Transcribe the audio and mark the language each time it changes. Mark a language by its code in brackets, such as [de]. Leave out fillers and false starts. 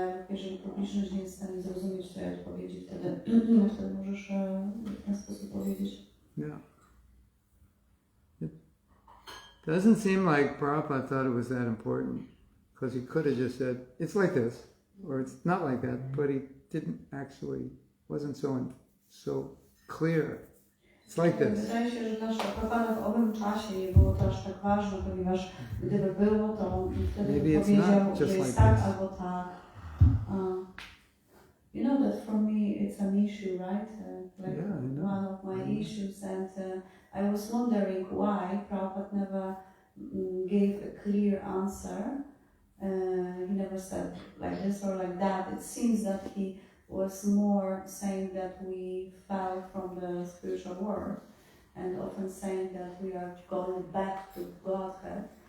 [pl] Jeżeli publiczność nie jest w stanie zrozumieć twojej odpowiedzi, wtedy możesz w ten sposób powiedzieć. [en] Yeah. It doesn't seem like Prabhupada thought it was that important, because he could have just said, it's like this, or it's not like that, but he didn't actually, wasn't so clear. It's like this. [pl] Wydaje się, że też Prabhupada w owym czasie nie było to aż tak ważne, ponieważ gdyby było, to wtedy by powiedział, że jest tak albo tak. [en] You know that for me it's an issue, right? One of my issues, and I was wondering why Prabhupada never gave a clear answer. He never said like this or like that. It seems that he was more saying that we fell from the spiritual world, and often saying that we are going back to Godhead.